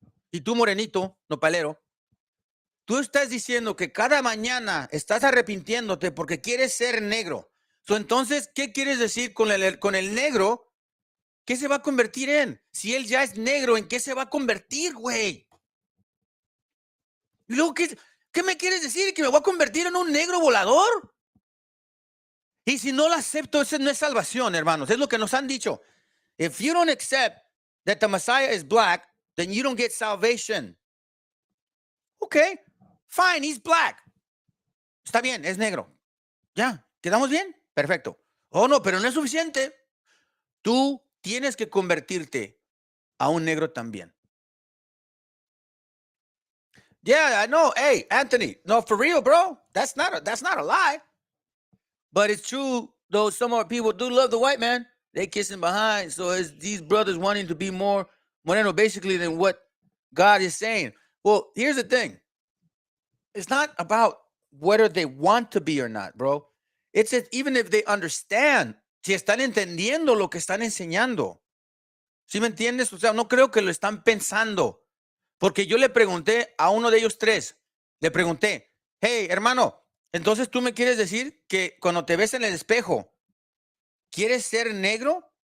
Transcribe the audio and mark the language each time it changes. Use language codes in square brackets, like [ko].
[es] Y tú, morenito, nopalero, tú estás diciendo que cada mañana estás arrepintiéndote porque quieres ser negro. Entonces, ¿qué quieres decir con el negro? ¿Qué se va a convertir en? Si él ya es negro, ¿en qué se va a convertir, güey? Y luego, ¿qué me quieres decir? ¿Que me voy a convertir en un negro volador? Y si no lo acepto, eso no es salvación, hermanos. Es lo que nos han dicho. [en] If you don't accept that the Messiah is black, then you don't get salvation. Okay, fine, he's black. [es] Está bien, es negro. Ya, ¿quedamos bien? Perfecto. Oh, no, pero no es suficiente. Tú tienes que convertirte a un negro también. [en] Yeah, I know. Hey, Anthony, no, for real, bro. That's not a lie. But it's true, though some of our people do love the white man. They kiss him behind. So it's these brothers wanting to be more moreno, basically, than what God is saying. Well, here's the thing. It's not about whether they want to be or not, bro. It's even if they understand, [es] si están entendiendo lo que están enseñando. ¿Sí me entiendes? O sea, no creo que lo están pensando. Porque yo le pregunté a uno de ellos tres, le pregunté, hey, hermano, entonces tú me quieres decir que cuando te ves en el espejo, ¿quieres ser negro?